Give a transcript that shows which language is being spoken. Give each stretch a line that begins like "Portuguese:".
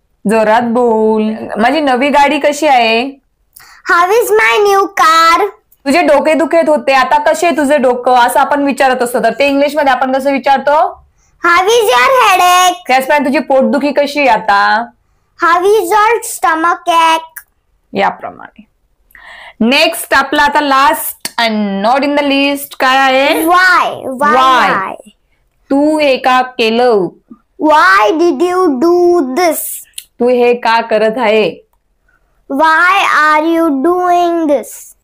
Marathi: जोरात बोल. माझी नवी गाडी कशी आहे?
English: How is my new car?
Marathi: तुझे डोके दुखत होते, आता कसे आहे तुझे डोकं, असं आपण विचारत असतो. तर ते इंग्लिश मध्ये आपण कसं विचारतो?
English: How is your headache?
Marathi: त्याचप्रमाणे तुझी पोटदुखी कशी आहे आता?
English: How is your stomach ache?
Marathi: याप्रमाणे. नेक्स्ट आपला आता
English: last and not in the list
Marathi: काय आहे?
English: Why? Why?
Marathi: तू हे का केलं?
English: Why did you do this?
Marathi: तू हे का करत आहे?
English: Why are you doing this?